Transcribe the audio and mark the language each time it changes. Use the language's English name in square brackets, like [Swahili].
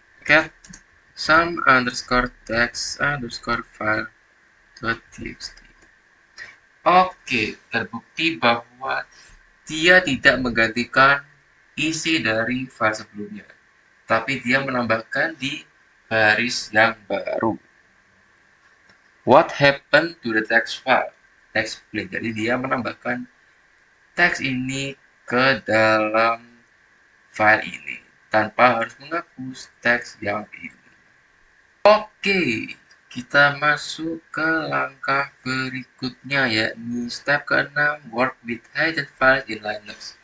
[English] cat some underscore text underscore file txt. [Indonesian] Oke, terbukti bahwa dia tidak menggantikan isi dari file sebelumnya, tapi dia menambahkan di baris yang baru. [English] What happened to the text file? Explain. [Indonesian] Jadi dia menambahkan teks ini ke dalam file ini tanpa harus menghapus teks yang ini. Oke, kita masuk ke langkah berikutnya, yakni step ke-6, work with hidden files in Linux.